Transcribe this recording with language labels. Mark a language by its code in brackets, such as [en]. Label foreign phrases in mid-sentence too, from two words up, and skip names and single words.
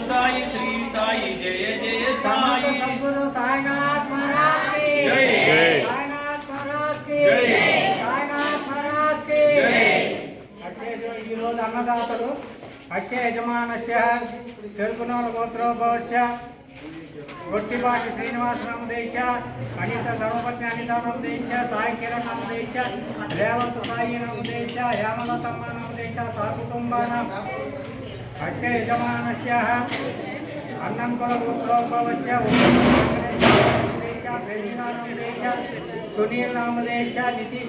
[hi] साई श्री साई जय जय साई सद्गुरु साईनाथ महाराज की जय साईनाथ महाराज की जय साईनाथ महाराज की जय [te] ఈ రోజు అన్నదాతలు [sa] అస్య యజమానస్య చెరుకునోల గోత్రోభవస్య గొట్టిపాటి శ్రీనివాస నామదేశ అనిత ధర్మపత్ని అనిత నామదేశ సాయి కిరణ్ నామదేశ రేవంత్ సాయి నామదేశ హేమలతమ్మ నామదేశ సకుటుంబానాం అస్య యజమానస్య అన్నంకుల గోత్రోభవస్య నామదేశ ప్రవీణ నామదేశ సునీల్ నామదేశ నితీష్